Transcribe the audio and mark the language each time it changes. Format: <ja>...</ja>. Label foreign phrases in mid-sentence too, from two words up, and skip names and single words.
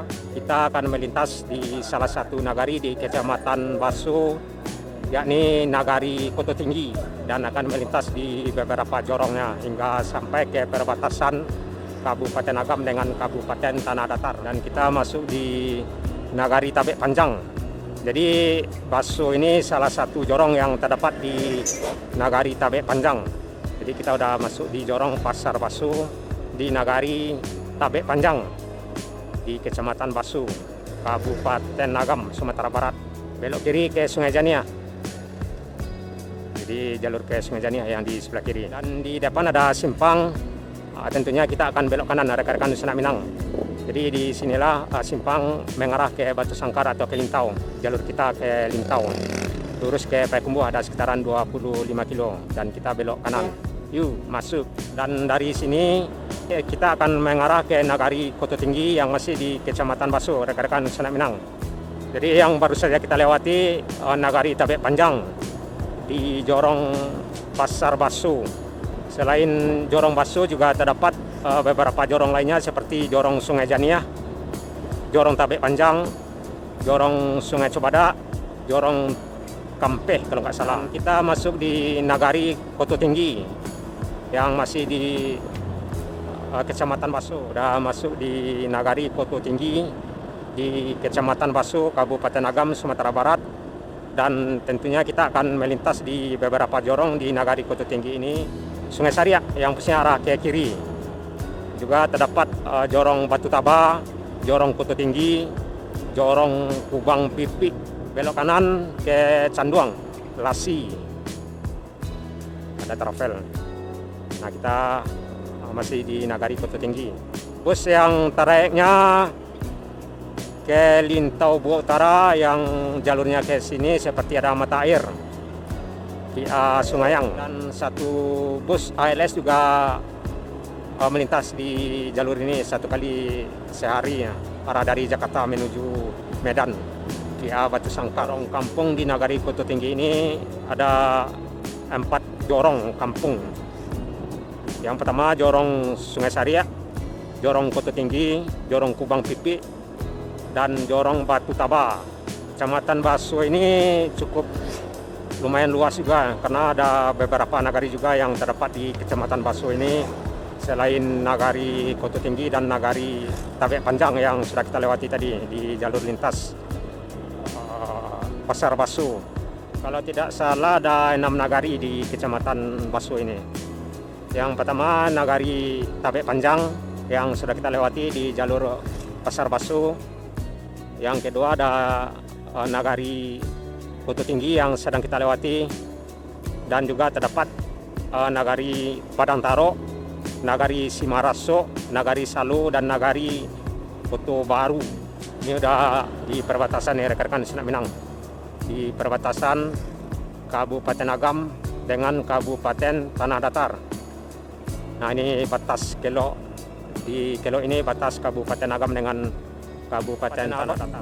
<id>Kita akan melintas di salah satu nagari di kecamatan Baso, yakni nagari Koto Tinggi, dan akan melintas di beberapa jorongnya hingga sampai ke perbatasan Kabupaten Agam dengan Kabupaten Tanah Datar, dan kita masuk di nagari Tabek Panjang. Jadi Baso ini salah satu jorong yang terdapat di nagari Tabek Panjang. Jadi kita udah masuk di jorong Pasar Baso di nagari Tabek Panjang di Kecamatan Baso, Kabupaten Agam, Sumatera Barat. Belok kiri ke Sungai Jania. Jadi jalur ke Sungai Jania yang di sebelah kiri. Dan di depan ada simpang. Tentunya kita akan belok kanan rekan-rekan Sanak Minang. Jadi di sinilah simpang mengarah ke Batu Sangkar atau ke Lintau. Jalur kita ke Lintau. Lurus ke Payakumbuh ada sekitaran 25 kilo dan kita belok kanan. Yuk masuk. Dan dari sini kita akan mengarah ke nagari Koto Tinggi yang masih di Kecamatan Baso, rekan-rekan Sanak Minang. Jadi yang baru saja kita lewati nagari Tabek Panjang di jorong Pasar Baso. Selain jorong Baso juga terdapat beberapa jorong lainnya seperti jorong Sungai Jania, jorong Tabek Panjang, jorong Sungai Cobada, jorong Kampeh kalau nggak salah. Kita masuk di nagari Koto Tinggi yang masih di Kecamatan Baso. Udah masuk di nagari Koto Tinggi di Kecamatan Baso, Kabupaten Agam, Sumatera Barat. Dan tentunya kita akan melintas di beberapa jorong di nagari Koto Tinggi ini. Sungai Sariak yang posisinya arah ke kiri. Juga terdapat jorong Batu Taba, jorong Koto Tinggi, jorong Kubang Pipik, belok kanan ke Canduang, Lasi. Ada travel. Nah, kita masih di nagari Koto Tinggi. Bus yang trayeknya ke Lintau Bua Utara yang jalurnya ke sini seperti ada mata air via Sungayang, dan satu bus ALS juga melintas di jalur ini satu kali sehari ya, arah dari Jakarta menuju Medan via Batu Sangkar. Kampung di nagari Koto Tinggi ini ada 4 jorong kampung. Yang pertama jorong Sungai Sariak, jorong Koto Tinggi, jorong Kubang Pipik, dan jorong Batu Taba. Kecamatan Baso ini cukup lumayan luas juga karena ada beberapa nagari juga yang terdapat di Kecamatan Baso ini selain nagari Koto Tinggi dan nagari Tabek Panjang yang sudah kita lewati tadi di jalur lintas Pasar Baso. Kalau tidak salah ada 6 nagari di Kecamatan Baso ini. Yang pertama nagari Tabek Panjang yang sudah kita lewati di jalur Pasar Baso. Yang kedua ada nagari Koto Tinggi yang sedang kita lewati, dan juga terdapat nagari Padang Taro, nagari Simaraso, nagari Salo, dan nagari Koto Baru. Ini udah di perbatasan ya rekan-rekan Sanak Minang, di perbatasan Kabupaten Agam dengan Kabupaten Tanah Datar. Nah, ini batas Kelok. Di Kelok ini batas Kabupaten Agam dengan Kabupaten Tanah Datar.</id>